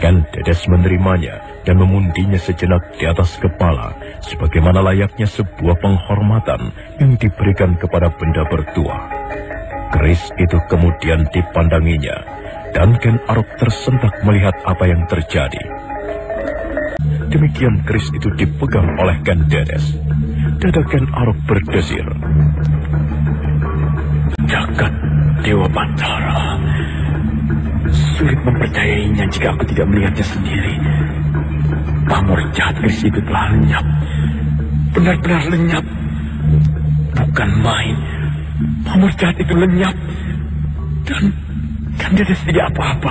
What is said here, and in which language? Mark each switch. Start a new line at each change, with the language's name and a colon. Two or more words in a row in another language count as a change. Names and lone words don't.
Indonesian: Ken Dedes menerimanya dan memundinya sejenak di atas kepala, sebagaimana layaknya sebuah penghormatan yang diberikan kepada benda bertuah. Keris itu kemudian dipandanginya, dan Ken Arok tersentak melihat apa yang terjadi. Demikian keris itu dipegang oleh Ken Dedes. Dada Ken Arok berdesir. Jagat Dewa Batara. Sulit mempercayainya jika aku tidak melihatnya sendiri. Pamor jahat keris itu telah lenyap. Benar-benar lenyap. Bukan main. Pamor jahat itu lenyap. Dan Ken Dedes tidak apa-apa.